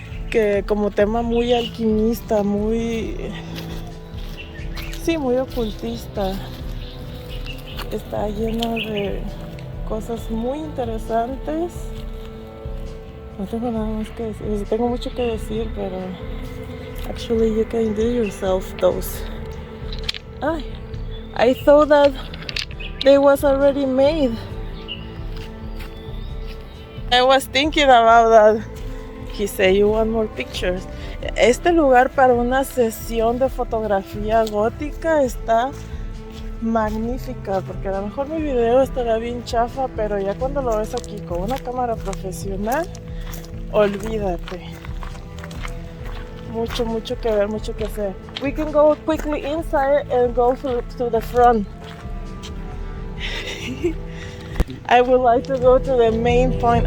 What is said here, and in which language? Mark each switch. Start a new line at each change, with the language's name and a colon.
Spanish: Que como tema muy alquimista, muy ocultista. Está lleno de cosas muy interesantes. No tengo nada más que decir. Tengo mucho que decir, pero
English: actually you can do yourself those. I thought that they was already made. I was thinking about that. He said, you want more pictures.
Spanish: Este lugar para una sesión de fotografía gótica está magnífica, porque a lo mejor mi video estará bien chafa, pero ya cuando lo ves aquí con una cámara profesional, olvídate. Mucho que ver, mucho que hacer.
English: We can go quickly inside and go to the front. I would like to go to the main point.